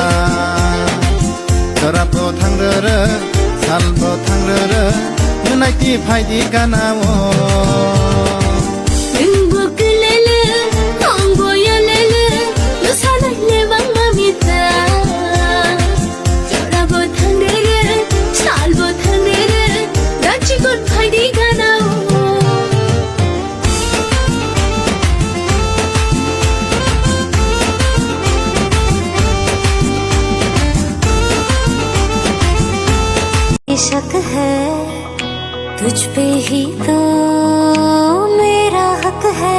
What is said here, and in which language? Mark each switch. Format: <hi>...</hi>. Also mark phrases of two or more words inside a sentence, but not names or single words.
<trp>Terabo thang rere, salbo thang rere, munai ti phai di kanawo. Ingbo kelele, ongbo yalala, musanai lebang mamita. Terabo thang rere, salbo thang rere, dachi kon phai di kanawo.</trp> <hi>शक है तुझ पे ही तो मेरा हक है</hi>